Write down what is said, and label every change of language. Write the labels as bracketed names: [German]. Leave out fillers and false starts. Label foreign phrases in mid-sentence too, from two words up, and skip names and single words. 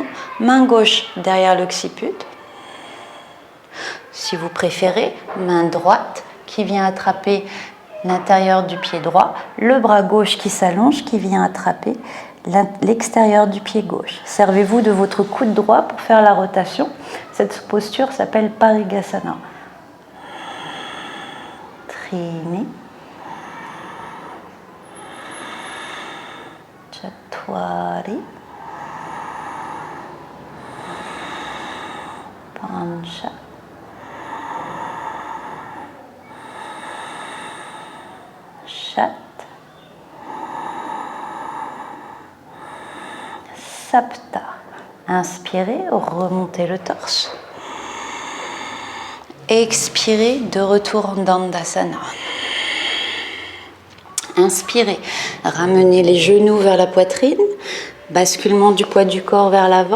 [French] Main gauche derrière l'occiput. Si vous préférez, main droite qui vient attraper l'intérieur du pied droit, le bras gauche qui s'allonge, qui vient attraper l'extérieur du pied gauche. Servez-vous de votre coude droit pour faire la rotation. Cette posture s'appelle Parigasana. Trini. Chatwari. Pancha. [Sanskrit] षट् सप्त. [French] Inspirez, remontez le torse. Expirez, de retour en Dandasana. Inspirez, ramenez les genoux vers la poitrine, basculement du poids du corps vers l'avant.